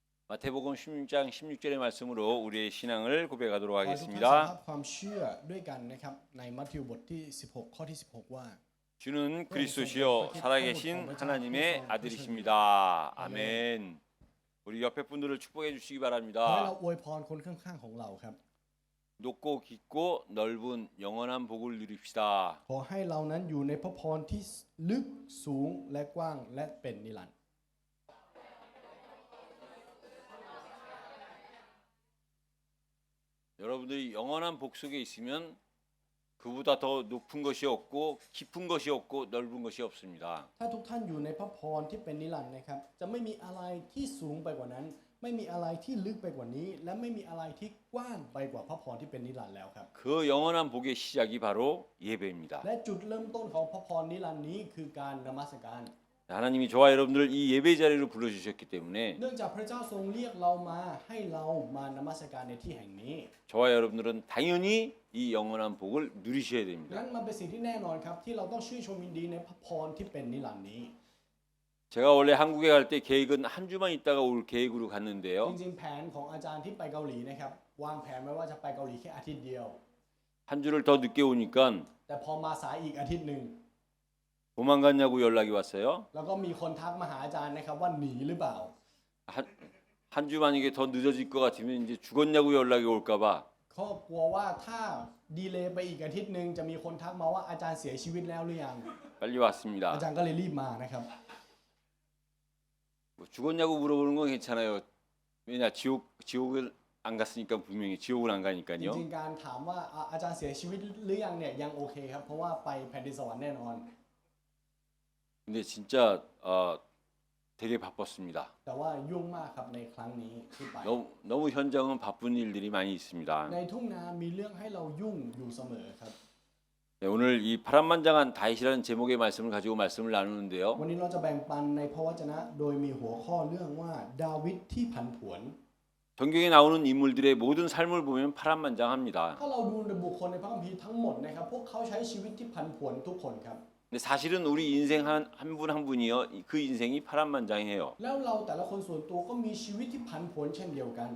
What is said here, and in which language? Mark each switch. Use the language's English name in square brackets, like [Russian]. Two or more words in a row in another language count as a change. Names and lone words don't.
[Korean] 마태복음 16장 16절의 말씀으로 우리의 신앙을 고백하도록 [Thai] ขอให้ทุกท่านสารภา [Korean] 하겠습니다. [Thai] พความเชื่อด้วยกันนะครับในมัทธิวบทที่16ข้อที่16ว่า [Korean] 주는 그리스도시요 살아계신 하나님의 아들이십니다. 아멘. 우리 옆에 분들을 축복해 주시기 [Thai] ขอให้ [Korean] 바랍니다. [Thai] เราอวยพรคนข้างๆของเราครับ [Korean] 높고 깊고 넓은 영원한 복을 누립시다. [Thai] ขอให้เรานั้นอยู่ในพระพรที่ลึกสูงและกว้างและเป็นนิรันดร์ [Korean] 여러분들이 영원한 복 속에 있으면 그보다 더 높은 것이 없고 깊은 것이 없고 넓은 것이 없습니다. [Thai] ถ้าทุกท่านอยู่ในพระพรที่เป็นนิรันดร์นะครับจะไม่มีอะไรที่สูงไปกว่านั้นไม่มีอะไรที่ลึกไปกว่านี้และไม่มีอะไรที่กว้างไปกว่าพระพรที่เป็นนิรันดร์แล้วครับ [Korean] 그 영원한 복의 시작이 바로 예배입니다. [Thai] และจุดเริ่มต้นของพระพรนิรันดร์นี้คือการนมัสการ [Korean] 하나님이 저와 여러분들을 이 예배 자리로 불러주셨기 때문에 [Thai] เนื่องจากพระเจ้าทรงเรียกเรามาให้เรามานมัสการในที่แห่งนี้ [Korean] 저와 여러분들은 당연히 이 영원한 복을 누리셔야 [Thai] ดัง [Korean] 됩니다. [Thai] นั้นมันเป็นสิ่งที่แน่นอนครับที่เราต้องชื่นชมยินดีในพระพรที่เป็นนิรันดร์นี้ [Korean] 제가 원래 한국에 갈 때 계획은 한 주만 있다가 올 계획으로 [Thai] จ [Korean] 갔는데요. [Thai] ริงๆแผนของอาจารย์ที่ไปเกาหลีนะครับวางแผนไว้ว่าจะไปเกาหลีแค่อาทิตย์เดียว [Korean] 한 주를 더 늦게 오니까 [Thai] แต่พอมาสายอีกอาทิตย์หนึ่ง [Korean] 도망갔냐고 연락이 왔어요. [Thai] แล้วก็มีคนทักมาหาอาจารย์นะครับว่าหนีหรือเปล่า [Korean] 한 주 만약에 더 늦어질 것 같으면 이제 죽었냐고 연락이 올까봐 [Thai] เขากลัวว่าถ้าดีเลย์ไปอีกอาทิตย์หนึ่งจะมีคนทักมาว่าอาจารย์เสียชีวิตแล้วหรือยัง [Korean] 빨리 [Thai] อา [Korean] 왔습니다. [Thai] จารย์ก็เลยรีบมานะครับ [Korean] 뭐 죽었냐고 물어보는 건 괜찮아요. 왜냐 지옥을 안 갔으니까 분명히 지옥을 안 [Thai] จ [Korean] 가니까요. [Thai] ริงๆการถามว่าอาจารย์เสียชีวิตหรือยังเนี่ยยังโอเคครับเพราะว่าไปแผ่นดินสวรรค์แน่นอน [Korean] 근데 진짜 되게 바빴습니다. [Thai] แต่ว่ายุ่งมากครับในครั้งนี้ที่ไป [Korean] 너무 현장은 바쁜 일들이 많이 있습니다. [Thai] ในทุ่งนามีเรื่องให้เรายุ่งอยู่เสมอครับ [Korean] 네, 오늘 이 파란만장한 다윗이라는 제목의 말씀을 가지고 말씀을 나누는데요. [Thai] วันนี้เราจะแบ่งปันในพระวจนะโดยมีหัวข้อเรื่องว่าดาวิดที่ผันผวน [Korean] 성경에 나오는 인물들의 모든 삶을 보면 파란만장합니다. [Thai] ถ้าเราดูในบุคคลในพระคัมภีร์ทั้งหมดนะครับพวกเขาใช้ชีวิตที่ผันผวนทุกคนครับ [Korean] 근데 사실은 우리 인생 한 분 한 분이요 그 인생이 파란만장해요. [Thai] แล้วเราแต่ละคนส่วนตัวก็มีชีวิตที่ผันผวนเช่นเดียวกัน